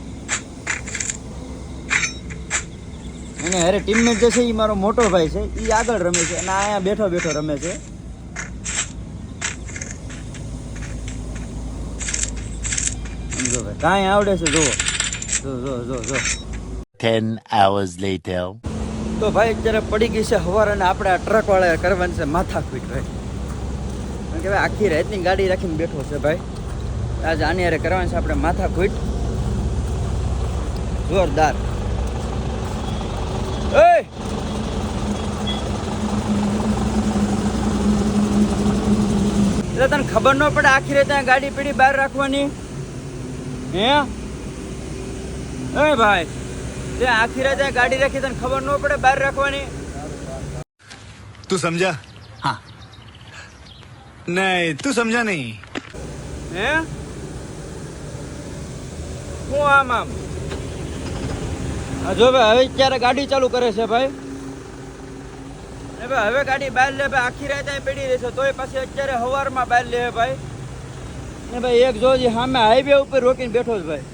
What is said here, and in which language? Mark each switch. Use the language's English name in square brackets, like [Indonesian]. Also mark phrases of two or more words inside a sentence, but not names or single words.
[Gujarati] અને અરે ટીમમેટ જે છે એ મારો મોટો ભાઈ છે, એ આગળ રમે છે અને અહીંયા બેઠો બેઠો રમે છે. આમ જો ભાઈ કાંઈ આવડે છે જુઓ. જો [English] 10 hours later. [Gujarati] તો ભાઈ અત્યારે પડી ગઈ છે હવાર અને આપણે આ ટ્રક વાળા કરવાની છે માથાકૂટ ભાઈ. કારણ કે ભાઈ આખી રાતની ગાડી રાખીને બેઠો છે ભાઈ. આજે આની હારે કરવાની છે આપણે માથાકૂટ જોરદાર. એટલે તને ખબર ન પડે આખી રાત ત્યાં ગાડી પીડી બહાર રાખવાની હે? એ ભાઈ તે આખી રાત ગાડી રાખી તને ખબર ન પડે બહાર રાખવાની? [Hindi] तू समझा? हाँ नहीं तू समझा नहीं. [Gujarati] હે હું આમ હા જો ભાઈ હવે અત્યારે ગાડી ચાલુ કરે છે ભાઈ. ભાઈ હવે ગાડી બહાર લે ભાઈ. આખી રાત અહીં પડી રહેશે તોય પાછી અત્યારે સવારમાં બહાર લે ભાઈ. ને ભાઈ એક જોજી સામે હાઈવે ઉપર રોકીને બેઠો છે ભાઈ.